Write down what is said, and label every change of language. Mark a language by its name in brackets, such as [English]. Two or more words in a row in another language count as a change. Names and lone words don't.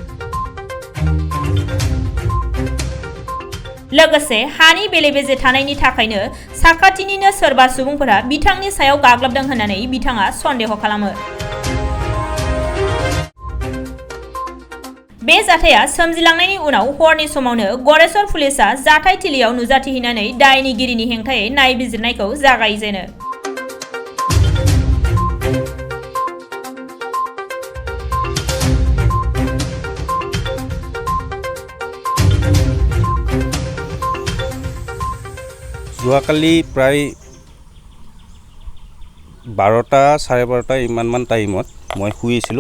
[Bodo] लोगोसे हानि बेले-बेजे थानायनि थाखायनो साखाथिनिनो सोरबा सुबुंफोरा बिथांनि सायाव गाग्लोबदों होननानै बिथाङा सन्देह खालामो। बे जाथाया सोमजिलांनायनि उनाव हरनि समावनो गड़ेश्वर पुलिसआ जाथाय थिलियाव नुजाथिहैनानै दायनिगिरिनि हेंथायै नायबिजिरनायखौ जागायजेनो। [Assamese] যোৱাকালি প্ৰায় 12টা 12:30 ইমানমান টাইমত মই শুই আছিলোঁ।